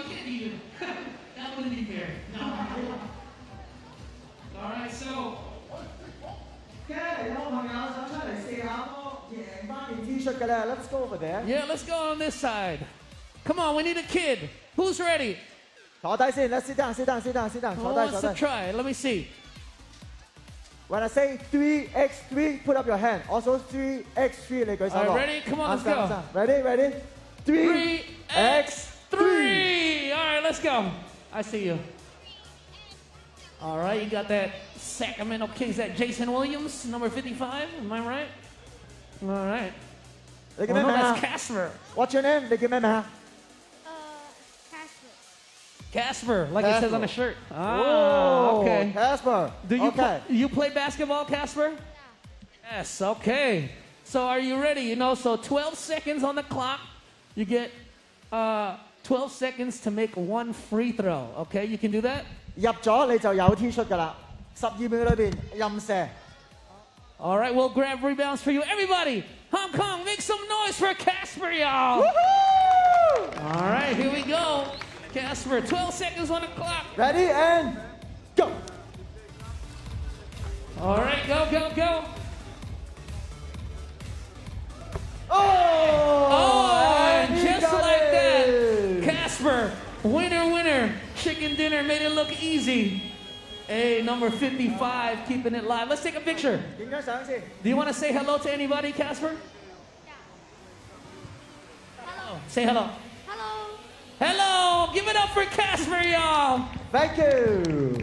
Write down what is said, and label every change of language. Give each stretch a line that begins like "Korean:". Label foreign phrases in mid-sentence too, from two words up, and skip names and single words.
English: You can't even. That wouldn't be fair. No. All right, so.
Cantonese: 嘅有冇朋友想出嚟試下波贏翻件 T 恤嘅咧 ？
English: Let's go over there。 Yeah, let's go on this side. Come on, we need a kid. Who's ready?
Cantonese: 坐低先 ，
English: Let's sit down， Who wants to try? Let me see. When I say 3x3, put up your hand.
Cantonese: Also 3x3， 你舉手
English: All right, ready? Come on, let's go. Ready? 3x3. All right, let's go. I see you. All right, you got that Sacramento Kings, that Jason Williams, number 55. Am I right? All right.
Cantonese: 你叫
English: Oh,
Cantonese: 咩
English: no,
Cantonese: 名啊
English: that's Casper. ？ What's your name？
Cantonese: 你叫咩名啊？
English: Casper, like it says on the shirt. Oh, okay. Casper. Do you Okay. you play basketball, Casper? Yes. Okay. So are you ready? You know, so 12 seconds on the clock. You get 12 seconds to make one free throw. Okay, you can do that.
Cantonese: 入咗你就有 T 恤㗎啦，12秒裏邊任射。
English: All right, we'll grab rebounds for you. Everybody, Hong Kong, make some noise for Casper, y'all. All right, here we go. Casper, 12 seconds on the clock. Ready and go. All right, go. Oh, And he just got like that, it. Casper, winner, chicken dinner, made it look easy. Hey, number 55, keeping it live. Let's take a picture.
Cantonese: 影張相先。
English: Do you want to say hello to anybody, Casper? Hello. Say hello. Hello. Hello, give it up for Casper, y'all. Thank you.